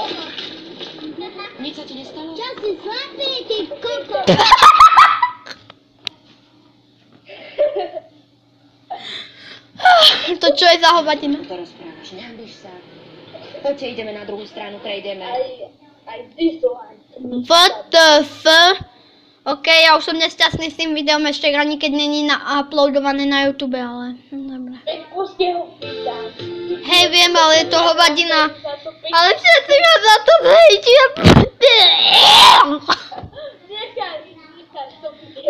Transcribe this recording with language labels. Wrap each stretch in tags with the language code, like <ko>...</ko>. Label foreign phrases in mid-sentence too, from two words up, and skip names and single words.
<sk>Nič sa ti nestalo? Čo si zlatý, ty koko? To čo je za hovadina? To rozprávaš, nehambíš sa. Poďte, ideme na druhú stranu, prejdeme. Aj</sk> <en>this one. What the f?</en> <sk>OK, ja už som nešťastný s tým videom, ešte ani keď není uploadované na YouTube, ale dobre. Veď pusti ho pýtam. Hej, viem, ale je to hovadina. Ale všetci ma za to zhejtia. Nechaj to bude.</sk>